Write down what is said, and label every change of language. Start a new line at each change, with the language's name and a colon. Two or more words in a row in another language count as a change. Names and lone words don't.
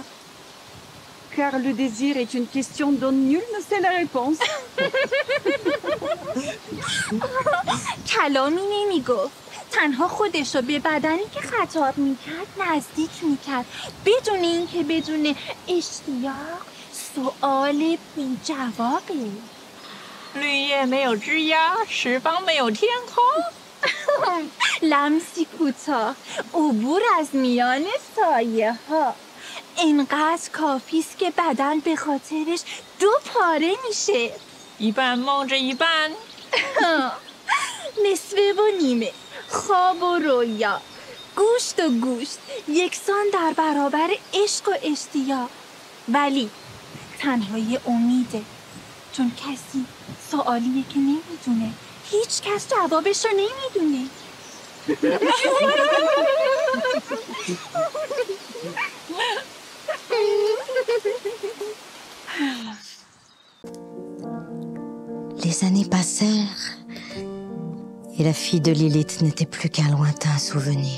French: Car le désir est une question dont nul ne sait la réponse.
Persian: کلامی نمیگفت، تنها خودش رو به بدنی که خطاب میکرد نزدیک میکرد، بدون اینکه بدون اشتیاق. سؤال بی جوابه.
Chinese: 绿叶没有枝桠，十方没有天空。
Persian: لمسی کوتاه، عبور از میان سایه ها. اینقدر کافیست که بدن به خاطرش 2 پاره میشه.
Chinese: 一半梦着一半。
Persian: نصفه و نیمه، خواب و رویا، گوشت و گوشت، یکسان در برابر عشق و اشتیاق. ولی تنهای امیده، چون کسی سوالیه که نمیدونه، هیچ کس جوابش رو نمیدونه.
French: Les années passèrent et la fille de Lilith n'était plus qu'un lointain souvenir.